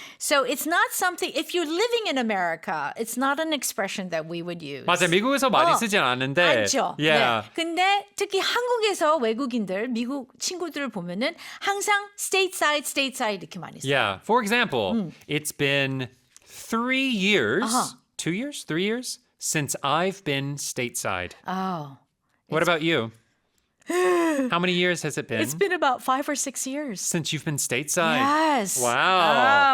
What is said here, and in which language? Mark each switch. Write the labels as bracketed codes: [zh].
[en] So it's not something, if you're living in America, it's not an expression that we would use. [ko] 맞아, 미국에서 많이 쓰진 않는데. 않죠. [en] Yeah. [ko] 네. 근데 특히 한국에서 외국인들, 미국 친구들을 보면은 항상 stateside 이렇게 많이 써요. [en] Yeah. For example, it's been 3 years, 2 years, 3 years since I've been stateside. Oh. What about you? How many years has it been? It's been about 5 or 6 years. Since you've been stateside? Yes. Wow.